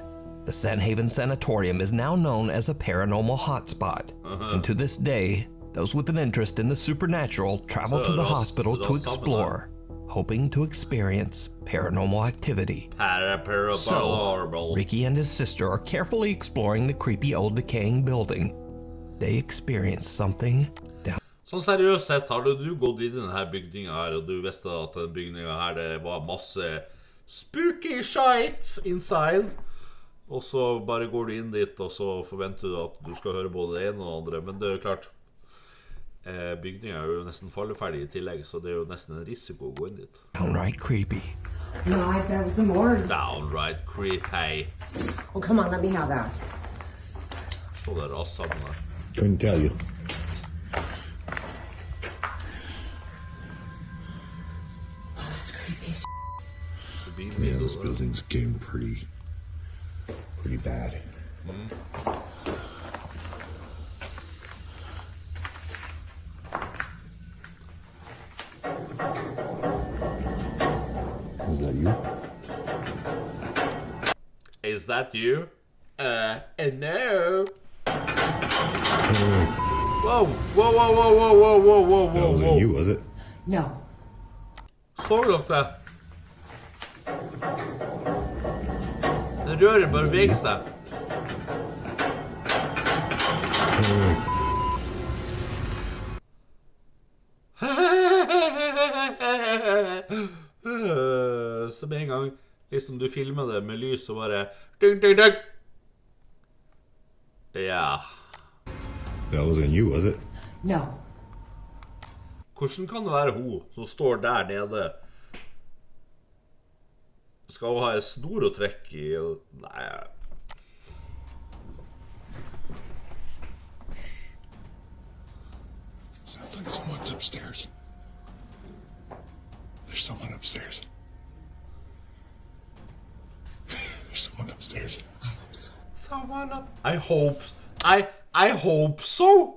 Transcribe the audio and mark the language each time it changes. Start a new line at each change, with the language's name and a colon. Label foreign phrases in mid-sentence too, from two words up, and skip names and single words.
English: The Sanhaven Sanatorium is now known as a paranormal hotspot, and to this day, those with an interest in the supernatural travel to the hospital to explore. hoping to experience paranormal activity. So, Ricky and his sister are carefully exploring the creepy old decaying building. They experience something down.
Norwegian: Sånn seriøst sett, har du gått inn i denne bygningen her, og du visste at den bygningen her, det var masse
English: spooky shite inside,
Norwegian: og så bare går du inn dit, og så forventer du at du skal høre både det ene og det andre, men det er jo klart, bygningen er jo nesten falleferdig i tillegg, så det er jo nesten en risiko å gå inn dit.
English: Downright creepy. No, I bet it was more. Downright creepy. Oh, come on, let me have that.
Norwegian: Så det rasser med det.
English: Couldn't tell you. Oh, it's creepy as Yeah, this building's getting pretty bad. Is that you? Is that you? No. Whoa, whoa, whoa, whoa, whoa, whoa, whoa, whoa, That wasn't whoa. you, was it? No.
Norwegian: Så dere det? Den røret bare beveger seg. Så med en gang liksom du filmer det med lys og bare ding, ding, ding. Ja.
English: That wasn't you, was it? No.
Norwegian: Hvordan kan det være hun som står der nede? Skal hun ha en snor å trekke i? Nei.
English: Sounds like someone's upstairs. There's someone upstairs. There's someone upstairs. Someone up. I hope so.